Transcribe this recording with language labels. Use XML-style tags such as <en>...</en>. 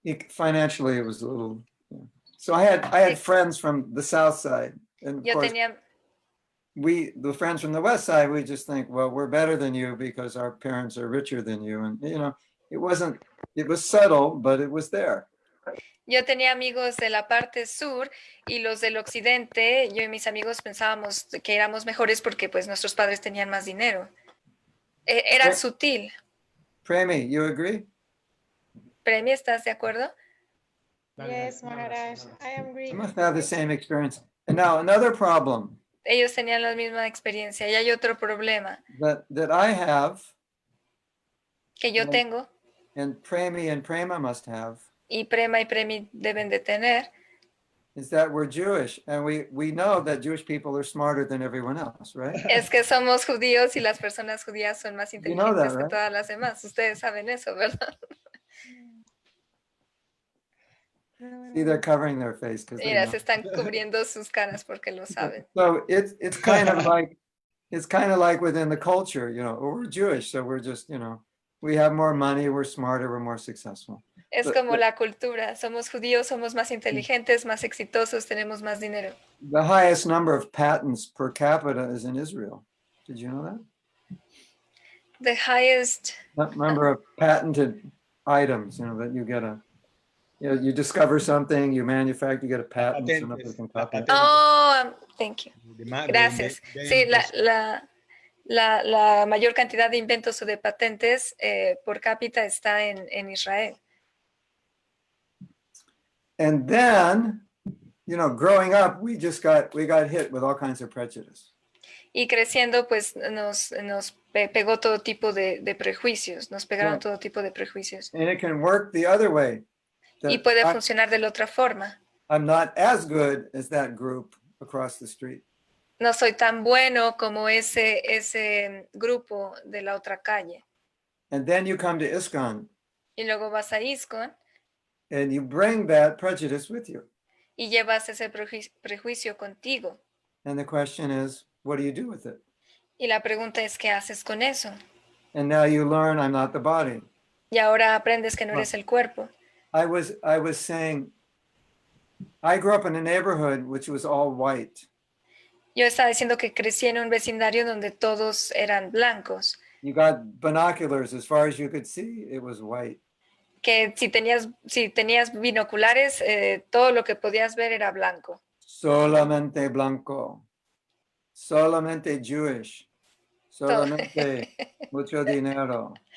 <en>Financially, it was a little. Yeah. So I had friends from the south side, and of</en> <es>Yo</es> <en>course,</en> <es>tenía</es> <en>the friends from the west side, we just think, well, we're better than you because our parents are richer than you, and it was subtle, but it was there.</en> <es>Yo tenía amigos de la parte sur y los del occidente, yo y mis amigos pensábamos que éramos mejores porque pues nuestros padres tenían más dinero. Era sutil.</es> <en>Premi, you agree?</en> <es>Premi, ¿estás de acuerdo?</es> <en>Yes, Maharaj, I agree. You must have the same experience. And now another problem</en> <es>Ellos tenían la misma experiencia y hay otro problema</es> <en>that I have,</en> <es>que yo tengo</es> <en>and Prema must have,</en> <es>y Prema y Premi deben de tener,</es> <en>is that we're Jewish, and we know that Jewish people are smarter than everyone else, right?</en> <es>es que somos judíos y las personas judías son más</es> <en>You know that,</en> <es>inteligentes que</es> <en>right?</en> <es>todas las demás. Ustedes saben eso, ¿verdad?</es> <en>See, they're covering their face because they</en> <es>Mira,</es> <en>know.</en> <es>se están cubriendo sus caras porque lo saben.</es> <en>So it's kind of like within the culture, we're Jewish, so we're just, we have more money, we're smarter, we're more successful.</en> <es>Es como la cultura. Somos judíos, somos más inteligentes, más exitosos, tenemos más dinero.</es> <en>The highest number of patents per capita is in Israel. Did you know that? The highest Number of patented items, that you get you discover something, you manufacture, you get a patent. So nobody can copy it. Oh, thank you. Gracias.</en> <es>Sí, la mayor cantidad de inventos o de patentes por cápita está en Israel.</es> <en>And then, growing up, we got hit with all kinds of prejudice.</en> <es>Y creciendo, pues nos pegó todo tipo de prejuicios, nos pegaron todo tipo de prejuicios.</es> <en>And it can work the other way.</en> <es>Y puede funcionar de la otra forma.</es> <en>I'm not as good as that group across the street.</en> <es>No soy tan bueno como ese grupo de la otra calle.</es> <en>And then you come to ISKCON.</en> <es>Y luego vas a ISKCON.</es> <en>And you bring that prejudice with you.</en> <es>Y llevas ese prejuicio contigo.</es> <en>And the question is, what do you do with it?</en> <es>Y la pregunta es, ¿qué haces con eso?</es> <en>And now you learn I'm not the body.</en> <es>Y ahora aprendes que no eres el cuerpo.</es> <en>I was saying, I grew up in a neighborhood which was all white.</en> <es>Yo estaba diciendo que crecí en un vecindario donde todos eran blancos.</es> <en>You got binoculars, as far as you could see, it was white.</en> <es>Que si tenías binoculares, todo lo que podías ver era blanco. Solamente blanco. Solamente Jewish. Solamente mucho dinero.</es>